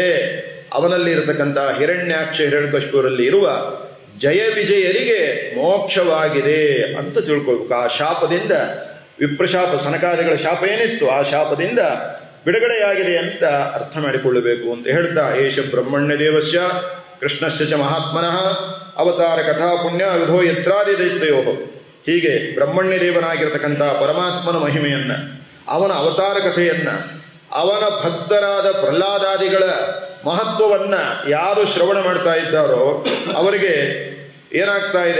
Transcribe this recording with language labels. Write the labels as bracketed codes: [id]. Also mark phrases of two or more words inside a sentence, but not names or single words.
[kn] ಅವನಲ್ಲಿ ಇರತಕ್ಕಂಥ ಹಿರಣ್ಯಾಕ್ಷ ಹಿರಣ್ಯಕಶಿಪುರಲ್ಲಿ ಇರುವ ಜಯ ವಿಜಯರಿಗೆ ಮೋಕ್ಷವಾಗಿದೆ ಅಂತ ತಿಳ್ಕೊಳ್ಬೇಕು. ಆ ಶಾಪದಿಂದ, ವಿಪ್ರಶಾಪ ಸನಕಾದಿಗಳ ಶಾಪ ಏನಿತ್ತು, ಆ ಶಾಪದಿಂದ ಬಿಡುಗಡೆಯಾಗಿದೆ ಅಂತ ಅರ್ಥ ಮಾಡಿಕೊಳ್ಳಬೇಕು ಅಂತ ಹೇಳ್ತಾ, [sa] ಏಷ ಬ್ರಹ್ಮಣ್ಯ ದೇವಸ್ಯ ಕೃಷ್ಣಸ್ಯ ಚ ಮಹಾತ್ಮನಃ ಅವತಾರ ಕಥಾ ಪುಣ್ಯ ವಿಧೋ ಯತ್ರಾದಿ ದೈತ್ಯೋ. [kn] ಹೀಗೆ ಬ್ರಹ್ಮಣ್ಯ ದೇವನಾಗಿರತಕ್ಕಂಥ ಪರಮಾತ್ಮನ ಮಹಿಮೆಯನ್ನ, ಅವನ ಅವತಾರ ಕಥೆಯನ್ನ, ಅವನ ಭಕ್ತರಾದ ಪ್ರಹ್ಲಾದಾದಿಗಳ ಮಹತ್ವವನ್ನ ಯಾರು ಶ್ರವಣ ಮಾಡ್ತಾ ಇದ್ದಾರೋ ಅವರಿಗೆ ಏನಾಗ್ತಾ ಇದೆ?